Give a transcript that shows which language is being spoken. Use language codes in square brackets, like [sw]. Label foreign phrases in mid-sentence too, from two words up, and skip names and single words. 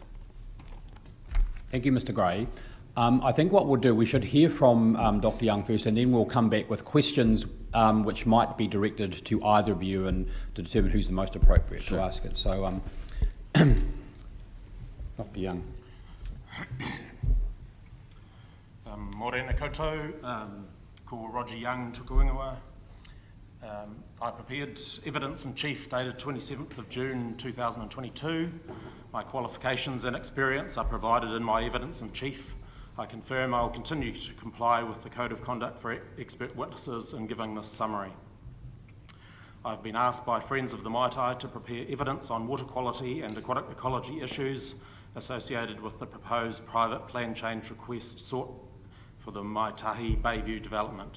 [en] Thank you, Mr. Gray. I think what we'll do, we should hear from Dr. Young first, and then we'll come back with questions which might be directed to either of you and to determine who's the most appropriate to ask it. So, Dr. Young. [mi] Morena koutou, ko Roger Young tuku ingoa. [en] I prepared evidence in chief dated 27th of June 2022. My qualifications and experience are provided in my evidence in chief. I confirm I will continue to comply with the Code of Conduct for Expert Witnesses in giving this summary. I've been asked by friends of the Maitahi to prepare evidence on water quality and aquatic ecology issues associated with the proposed private plan change request sought for the Maitahi Bayview development.